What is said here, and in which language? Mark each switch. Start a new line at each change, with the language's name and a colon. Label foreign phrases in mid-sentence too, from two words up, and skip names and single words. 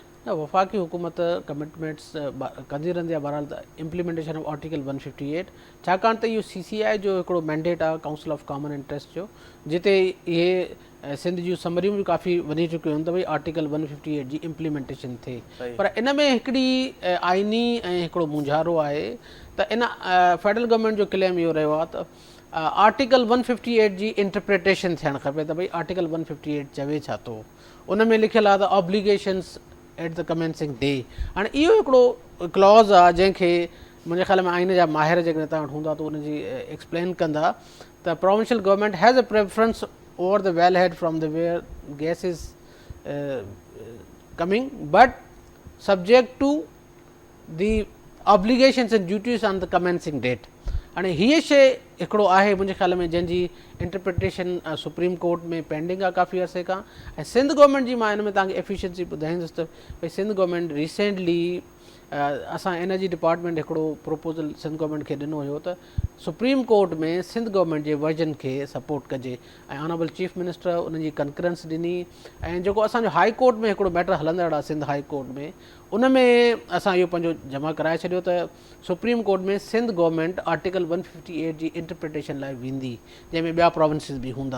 Sindhi: न, वफ़ाक़ी हुकूमत कमिटमेंट्स कंदी रहंदी आहे, बहरहाल त
English: implementation of Article 158,
Sindhi: छाकाणि त इहो CCI जो हिकिड़ो मैंडेट आहे, काउंसिल ऑफ कॉमन इंट्रस्ट जो, जिते इहे सिंध जूं समरियूं बि काफ़ी वधी चुकियूं आहिनि त भई आर्टिकल 158 जी इम्प्लीमेंटेशन थिए। पर इन में हिकिड़ी आइनी ऐं हिकिड़ो मुंझारो आहे त इन
English: federal government
Sindhi: जो क्लेम इहो रहियो आहे त आर्टिकल 158 जी इंटरप्रिटेशन थियणु खपे त भई आर्टिकल 158 चवे छा थो, उन में लिखियलु आहे त
English: obligations at the commencing day.
Sindhi: हाणे इहो हिकिड़ो क्लॉज़ आहे जंहिंखे मुंहिंजे ख़्याल में आइन जा माहिर जेकॾहिं तव्हां वटि हूंदा त उनजी एक्सप्लेन कंदा त
English: provincial government has a preference over the well head from the where gas is coming but subject to the obligations and duties on the commencing date.
Sindhi: हाणे हीअ शइ हिकिड़ो आहे मुंहिंजे ख़्याल में जंहिंजी इंटरप्रिटेशन सुप्रीम कोर्ट में पेंडिंग आहे काफ़ी अरसे खां, ऐं सिंध गवर्नमेंट जी मां हिन में तव्हांखे एफिशिएंसी ॿुधाईंदुसि त भई सिंध गवर्नमेंट रिसेंटली असां
English: energy department
Sindhi: हिकिड़ो प्रोपोज़ल सिंध गवर्नमेंट खे ॾिनो हुयो त सुप्रीम कोर्ट में सिंध गवर्नमेंट जे वर्जन खे सपोर्ट कजे, ऐं
English: Honourable Chief Minister
Sindhi: उनजी कंकरेंस ॾिनी, ऐं जेको असांजो हाई कोर्ट में हिकिड़ो मैटर हलंदड़ आहे सिंध हाई कोर्ट में, उन में असां इहो पंहिंजो जमा कराए छॾियो त सुप्रीम कोर्ट में सिंध गवर्नमेंट आर्टिकल 158 जी इंटरप्रिटेशन लाइ वेंदी, जंहिंमें ॿिया प्रोविंसिस बि हूंदा।